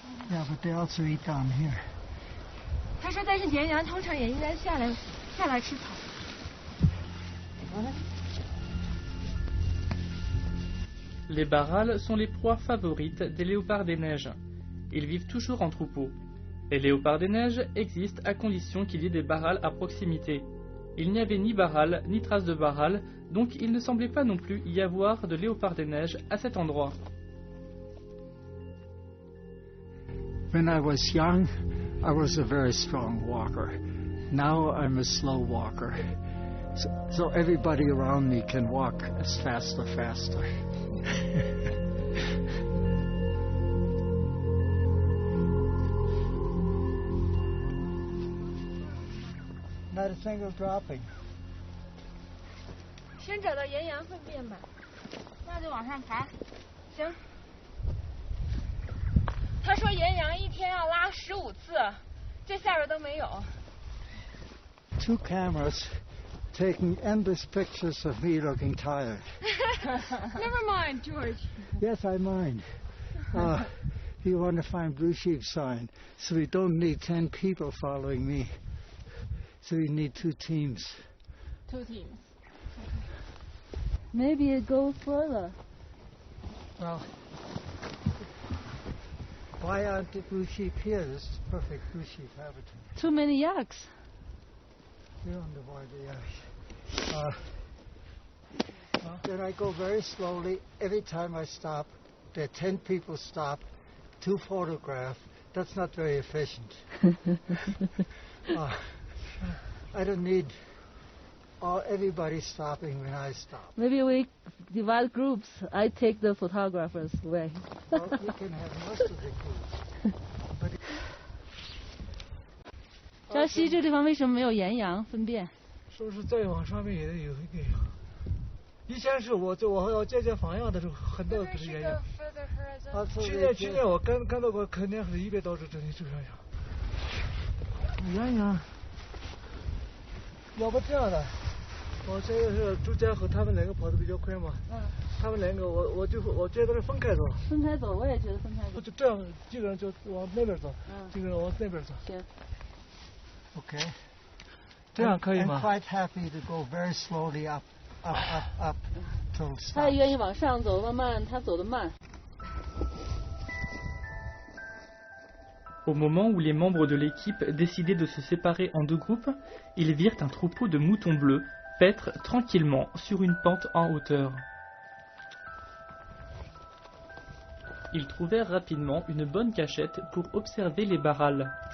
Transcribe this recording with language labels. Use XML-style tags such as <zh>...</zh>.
<en>Yeah, but they also eat down here.</en> <zh>他说，但是岩羊通常也应该下来吃草。</zh> <fr>Les barrals sont les proies favorites des léopards des neiges. Ils vivent toujours en troupeau. Les léopards des neiges existent à condition qu'il y ait des barrals à proximité. Il n'y avait ni barral, ni trace de barral, donc il ne semblait pas non plus y avoir de léopards des neiges à cet endroit.</fr> <en>When I was young, I was a very strong walker. Now I'm a slow walker. So everybody around me can walk as faster. Not a single dropping.</en> <zh>先找到岩羊粪便吧，那就往上爬。行。他说岩羊一天要拉15次，这下边都没有。</zh> <en>2 cameras taking endless pictures of me looking tired. Never mind, George. Yes, I mind. You want to find blue sheep sign, so we don't need 10 people following me. So we need 2 teams. 2 teams. Maybe it goes further. Well, why aren't the blue sheep here? This is perfect blue sheep habitat. Too many yaks. You don't know why they are. Then I go very slowly. Every time I stop, there are 10 people stop, 2 photograph. That's not very efficient. I don't need everybody stopping when I stop. Maybe we divide groups. I take the photographers away. Well, you can have most of the groups.</en> <zh>江西这地方为什么没有岩羊粪便？说是再往上面也得有一个。以前是我要接访样的时候，很多都是岩羊。去年我看到过，肯定是100多只这里就这样。岩羊，要不这样的，我现在是朱家和他们2个跑得比较快嘛。他们2个我觉得是分开走。分开走，我也觉得分开走。就这样，几个人就往那边走，几个人往那边走。行。</zh> <en>Okay.</en> <zh>这样可以吗？</zh> <en>I'm quite happy to go very slowly up till stop.</en> <zh>他也愿意往上走，慢慢，他走得慢。</zh> <fr>Au moment où les membres de l'équipe décidaient de se séparer en 2 groupes, ils virent un troupeau de moutons bleus paître tranquillement sur une pente en hauteur. Ils trouvèrent rapidement une bonne cachette pour observer les barrals.</fr>